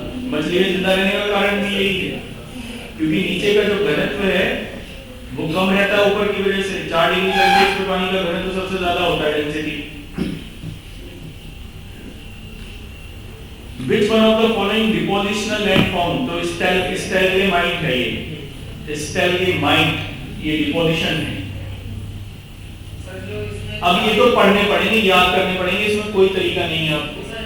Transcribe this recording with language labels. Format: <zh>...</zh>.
<hi>मछली में जिंदा रहने का कारण भी यही है, क्योंकि नीचे का जो घनत्व है वो कम रहता है ऊपर की वजह से। 4 डिग्री सेल्सियस पे पानी का घनत्व सबसे ज्यादा होता है, density.</hi> <en>Which one of the following depositional landform?</en> <hi>तो स्टैलग्रामाइट है ये, स्टैलग्रामाइट ये डिपोजिशन है। अब ये तो पढ़ने पड़ेंगे, याद करने पड़ेंगे, इसमें कोई तरीका नहीं है आपको।</hi>